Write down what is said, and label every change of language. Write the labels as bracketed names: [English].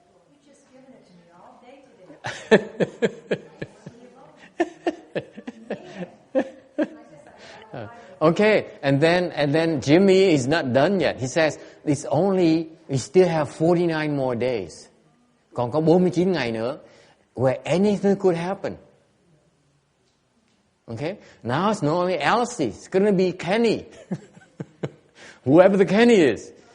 [English] You've just given it to me all day today. Okay, and then Jimmy is not done yet. He says, we still have 49 more days. [Vietnamese] Còn có 49 ngày nữa, [English] where anything could happen. Okay? Now it's not only Elsie, it's going to be Kenny. Whoever the Kenny is.